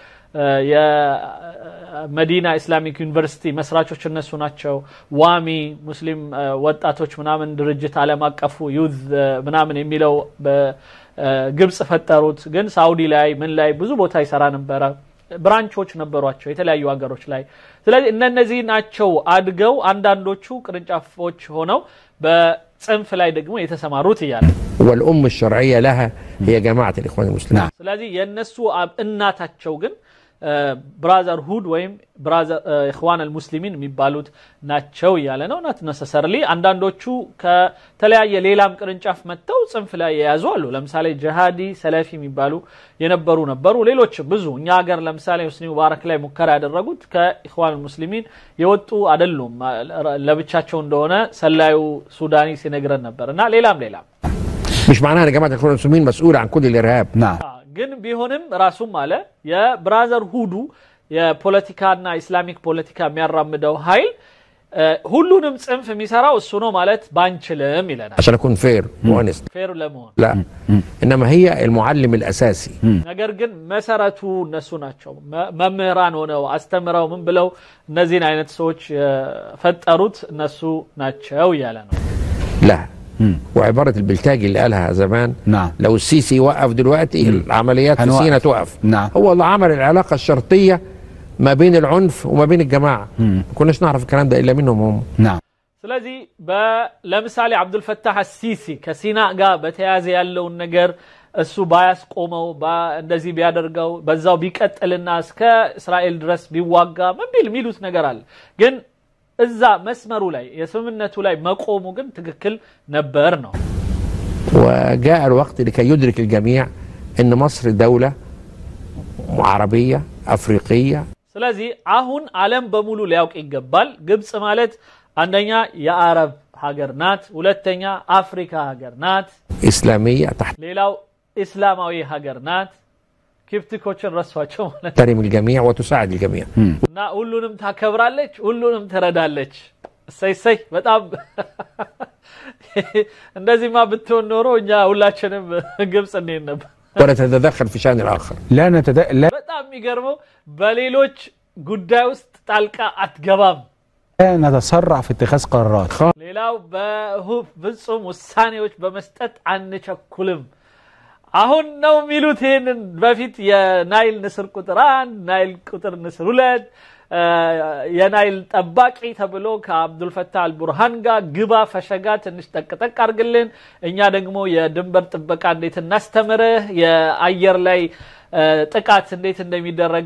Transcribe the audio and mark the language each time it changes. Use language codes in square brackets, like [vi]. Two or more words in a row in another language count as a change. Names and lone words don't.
[am] የመዲና ኢስላሚክ ዩኒቨርሲቲ መስራቾች እነሱ ናቸው ዋሚ ሙስሊም ወጣቶች ምናምን ድርጅት ዓለም አቀፉ ዩዝ ምናምን የሚለው በግብጽ ፈጠሩት ግን ሳውዲ ላይ ምን ላይ ብዙ ቦታ ይሰራ ነበር ብራንቾች ነበሯቸው የተለያዩ ሀገሮች ላይ ስለዚህ እነዚህ ናቸው አድገው አንዳንዶቹ ቅርንጫፎች ሆነው በጽንፍ ላይ ደግሞ የተሰማሩት ይያለ [ar] والام الشرعيه لها هي جماعه الاخوان المسلمين [am] ስለዚህ የነሱ እናታቸው ግን ብራዘር ሁድ ወይም ብራዘር [ar] الإخوان المسلمين [am] የሚባሉት ናቸው ያለ ነው [en] not necessarily [am] አንዳንዶቹ ከተለያየ ሌላም ቅርንጫፍ መተው ጽንፍ ላይ ያያዙ አሉ ለምሳሌ ጂሃዲ ሰላፊ የሚባሉ ነበሩ ሌሎች ብዙ እኛ ሀገር ለምሳሌ ሁስኒ ሙባረክ ላይ ሙከራ ያደረጉት ከኢኽዋን አልሙስሊሚን የወጡ አይደሉም ለብቻቸው እንደሆነ ሰላዩ ሱዳኒ ሲነግረን ነበርና ሌላም [ar] مش معناها ان جماعه الاخوان المسلمين مسؤوله عن كل الارهاب نعم [am] ግን ቢሆንም ራሱም አለ የብራዘር ሁዱ የፖለቲካና ኢስላሚክ ፖለቲካ የሚያራምደው ኃይል ሁሉንም ጽንፍ የሚሰራው እሱ ነው ማለት ባንችልም ይለናል [ar] عشان اكون [en] fair and honest [am] ፌር ለመሆን [ar] لا انما هي المعلم الاساسي [am] ነገር ግን መሰረቱ እነሱ ናቸው መምህራን ሆነው አስተምረው ምን ብለው እነዚህን አይነት ሰዎች ፈጠሩት እነሱ ናቸው ያለ ነው [ar] لا وعبارة البلتاجي اللي قالها زمان نعم. لو السيسي وقف دلوقتي العمليات في سيناء توقف نعم. هو اللي عمل العلاقة الشرطية ما بين العنف وما بين الجماعة ما كناش نعرف الكلام ده إلا منهم هم نعم [am] ስለዚህ ለምሳሌ አብዱል ፈታህ አሲሲ ከሲና ጋር በተያያዘ ያለውን ነገር እሱ ባያስቆመው እንደዚህ ቢያደርገው በዛው ቢቀጥልና እስከ እስራኤል ድረስ ቢዋጋ ምን ሚሉት ነገር አለ ግን እዛ መስመሩ ላይ የስምምነቱ ላይ መቆሙ ግን ትክክል ነበር ነው [ar] وجاء الوقت لكي يدرك الجميع ان مصر دولة عربية افريقية [am] ስለዚህ አሁን ዓለም በሙሉ ሊያውቅ ይገባል ግብጽ ማለት አንደኛ የአረብ ሀገር ናት ሁለተኛ አፍሪካ ሀገር ናት [ar] اسلامية تحت [am] ሌላው እስላማዊ ሀገር ናት كيفتكوچن ረሷቸው ማለት [ar] تحترم الجميع وتساعد الجميع [am] እና ሁሉንም ታከብራለች ሁሉንም ትረዳለች ሰይ በጣም እንደዚህማ ብትሆን ኖሮ እኛ ሁላችንም ግብጽ እንዴት ነበር [ar] ولا تتدخل في شأن الآخر لا [am] በጣም የሚገርመው በሌሎች ጉዳይ ውስጥ ጣልቃ አትገባም [ar] نتسرع في اتخاذ قرارات [am] ሌላው በፍጹም ውሳኔዎች በመስጠት አንቸኩልም አሁን ነው ሚሉት ይሄንን በፊት የናይል ንስር ቁጥር 1 ናይል ቁጥር ንስር 2 የናይል ጠባቂ ተብሎ ከአብዱል ፈታህ አልቡርሃን ጋር ግባ ፈሸጋ ትንሽ ተቀጠቅ አርግልን እኛ ደግሞ የድንበር ጥበቃ እንዴት እናስተምርህ የአየር ላይ ጥቃት እንዴት እንደሚደረግ